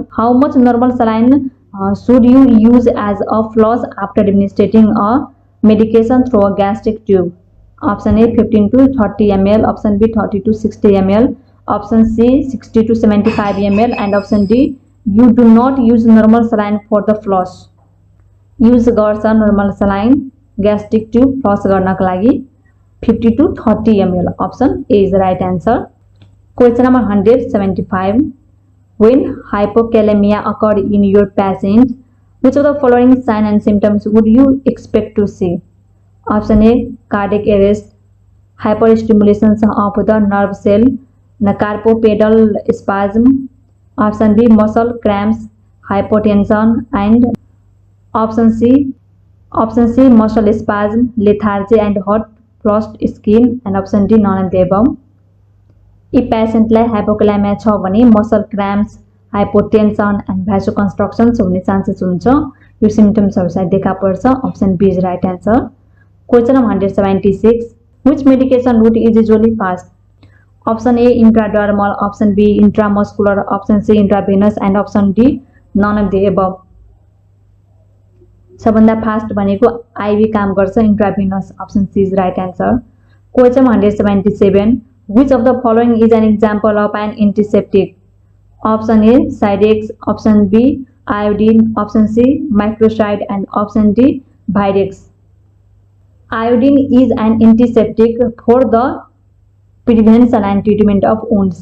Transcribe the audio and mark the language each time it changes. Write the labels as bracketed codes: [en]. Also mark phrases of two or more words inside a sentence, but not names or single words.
[en] How much normal saline should you use as a floss after administering a medication through a gastric tube? Option A. 15 to 30 ml. Option B. 30 to 60 ml. Option C. 60 to 75 ml. And option D. You do not use normal saline for the floss. Use गर्छ normal saline gastric tube floss [ne] गर्नको लागि [en] 50 to 30 ml. Option A is the right answer. Question number 175. When hypokalemia occurred in your patient, which of the following signs and symptoms would you expect to see? Option A, cardiac arrest, hyperstimulation of the nerve cell, carpopedal spasm. Option B, muscle cramps, hypotension, and option C, muscle spasm, lethargy and hot flushed skin, and option D, none of the above. [ne] यी पेशेन्टलाई हाइपोक्यालेमिया छ भने [en] muscle cramps, hypotension and vasoconstrictions [ne] हुने चान्सेस हुन्छ। यो सिम्पटम्सहरु सायद देखा पर्छ। [en] Option B is right answer. Question number 176, which medication route is usually fast? Option A intradermal, option B intramuscular, option C intravenous and option D none of the above. [ne] सबभन्दा फास्ट भनेको आईवी काम गर्छ, इंट्राभेनस। [en] Option C is right answer. Question 177, which of the following is an example of an antiseptic? Option A, Cidex, option B, iodine, option C, microcide, and option D, Virex. Iodine is an antiseptic for the prevention and treatment of wounds.